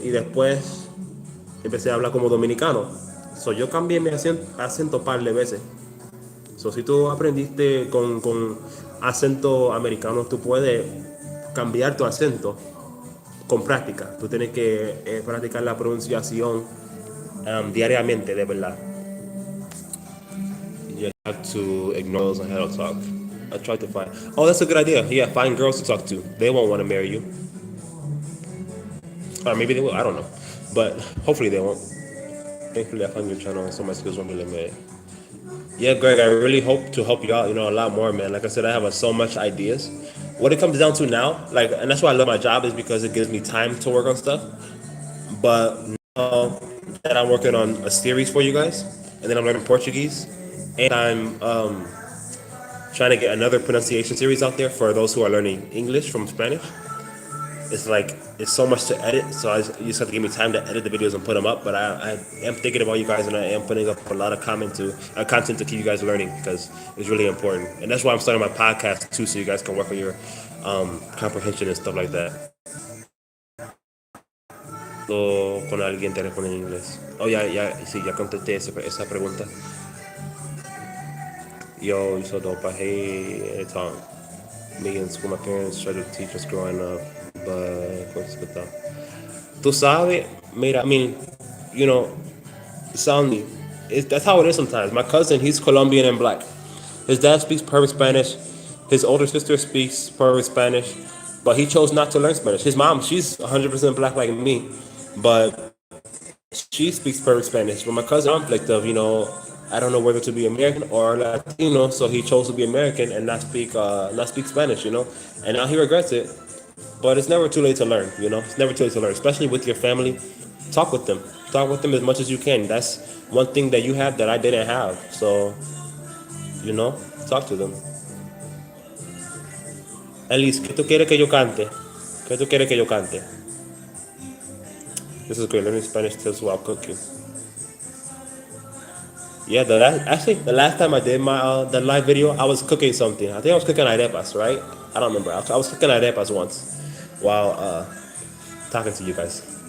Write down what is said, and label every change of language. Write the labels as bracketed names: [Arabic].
[Spanish] Y después empecé a hablar como dominicano. Yo cambié mi acento un par de veces. Si tú aprendiste con acento americano, tú puedes cambiar tu acento con práctica. Tú tienes que practicar la pronunciación diariamente, de verdad. [English] You have to ignore those on how to talk. I tried to find. Oh, that's a good idea. Yeah, find girls to talk to. They won't want to marry you. Or maybe they will. I don't know. But hopefully they won't. Thankfully, I found your channel and so my skills won't be limited. Yeah, Greg, I really hope to help you out, a lot more, man. Like I said, I have so much ideas. What it comes down to now, and that's why I love my job, is because it gives me time to work on stuff. But now that I'm working on a series for you guys, and then I'm learning Portuguese, and I'm trying to get another pronunciation series out there for those who are learning English from Spanish. It's so much to edit, so you just have to give me time to edit the videos and put them up. But I am thinking about you guys, and I am putting up a lot of content to keep you guys learning, because it's really important. And that's why I'm starting my podcast too, so you guys can work on your comprehension and stuff like that. [Spanish] O con alguien te responde en inglés. Oh, sí, ya contesté esa pregunta. [English] Yo, you so dope. I hate it talk. Me in school, my parents tried to teach us growing up, but [Spanish] tú sabes, mira, [English] sound that's how it is sometimes. My cousin, he's Colombian and black. His dad speaks perfect Spanish. His older sister speaks perfect Spanish, but he chose not to learn Spanish. His mom, she's 100% black like me, but she speaks perfect Spanish. But my cousin, conflict of, I don't know whether to be American or Latino, so he chose to be American and not speak Spanish, and now he regrets it. But it's never too late to learn, It's never too late to learn, especially with your family. Talk with them. Talk with them as much as you can. That's one thing that you have that I didn't have. So, talk to them. [Spanish] Elise, ¿qué tú quieres que yo cante? ¿Qué tú quieres que yo cante? [English] This is great. Learning Spanish tips while cooking. Yeah, the last time I did my the live video, I was cooking something. I think I was cooking arepas, right? I don't remember. I was cooking arepas once while talking to you guys.